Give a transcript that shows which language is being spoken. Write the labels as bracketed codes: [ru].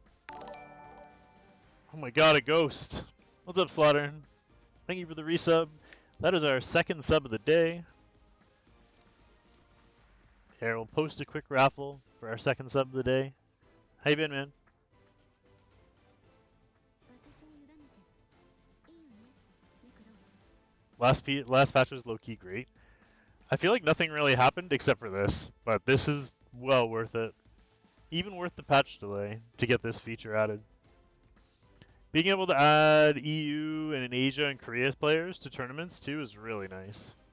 [en] Oh my god, a ghost. What's up, Slaughter? Thank you for the resub. That is our second sub of the day. Here, we'll post a quick raffle for our second sub of the day. How you been, man? [ja] 私に委ねていいよねネクロ。 [en] Last patch was low-key great. I feel like nothing really happened except for this, but this is well worth it. Even worth the patch delay to get this feature added. Being able to add EU and Asia and Korea players to tournaments too is really nice.